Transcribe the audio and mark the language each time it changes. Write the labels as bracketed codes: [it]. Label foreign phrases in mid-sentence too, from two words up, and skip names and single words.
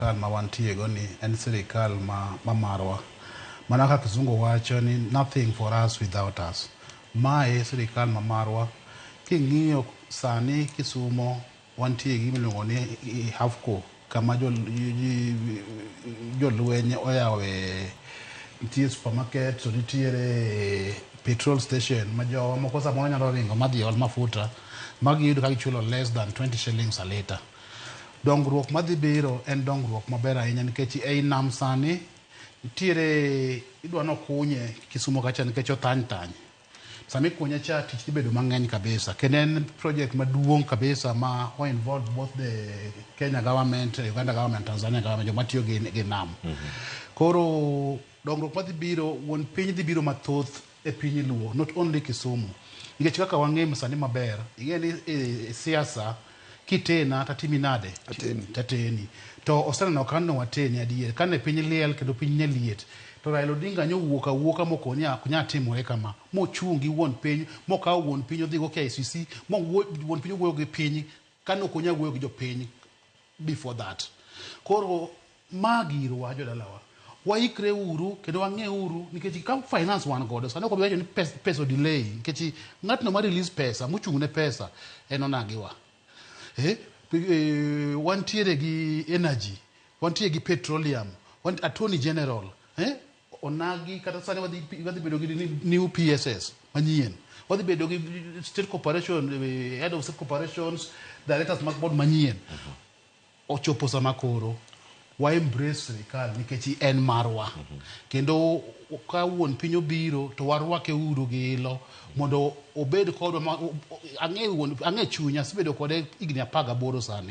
[luo] ma wantiego ni en sirkal ma marwa. Mana kaka kizungu wacho ni [en] nothing for us without us. [luo] Mae sirkal ma marwa. King'iyo sani Kisumo wantie gi miluongo ni Hafco kama jolweny oyawe nitie supermarket to nitiere petrol station ma jowa moko samoro nyalo ringo madhi ol mafuta magiyudo ka gichulo [en] less than 20 shillings a litre. [luo] Dongruok madhi biro en dongruok maber ahinya nikech ei nam sani nitiere idwa nokunye Kisumo kacha nikech otany. Sami kunye cha tich ibedo mang'eny kabisa. Kendo en project maduong' kabisa ma [en] involve both the Kenya government, Uganda government, Tanzania government, [luo] joma tiyo gi nam. Koro dongruok madhi biro, wuon piny dhi biro mathoth e piny luo, [en] not only Kisumu. [luo] Nikech kaka wang'e sani maber, ing'e ni siasa kitena tatimi nade? Tateni. To oseneno kano wateni adier. Kane piny liel kendo piny nyaliet. To Raila Odinga wuoka moko kunya timore kama. Mochungi wuon piny, mokawo wuon piny odhigo KICC, wuon piny wuoyo gi piny, kano kunya wuoyo gi jopiny [en] before that. [luo] Koro magiro wa jodalawa. Waikre uru, kendo wang'e uru, nikech ka finance wan godo, sani ok obiwacho ni pesa delay, nikech ng'atno ma release pesa, mochung'ne pesa, en onagiwa. Wantiere gi energy, wantiere gi petroleum, [en] attorney general, [luo] onagi kata sani wadhi bedo gi [en] new PSS [luo] manyien, wadhi bedo gi [en] state corporation, head of state corporations, directors [luo] mag board manyien. Ochopo sama koro wa embrace sirkal nikech en marwa. Kendo ka wuon piny obiro to warwake uru gi ilo mondo obed kodwa. Ang'e chunya sibedo kode higni 18 sani.